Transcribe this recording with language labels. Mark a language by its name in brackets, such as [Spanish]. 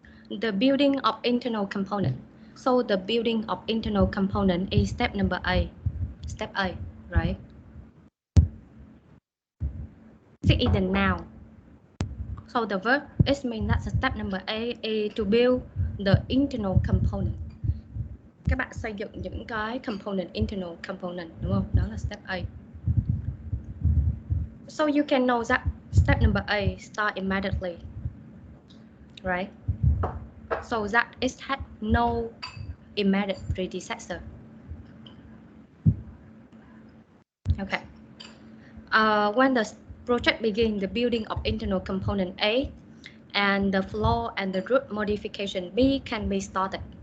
[English] The building of internal component. So the building of internal component is step number A. Step A, right? This is the noun. So the verb is mean that step number A is to build the internal component. [Vietnamese] Các bạn xây dựng những cái component, internal component, đúng không? Đó là step A. [English] So you can know that step number A start immediately, right? So that it had no immediate predecessor. Okay. When the project begins, the building of internal component A and the floor and the root modification B can be started.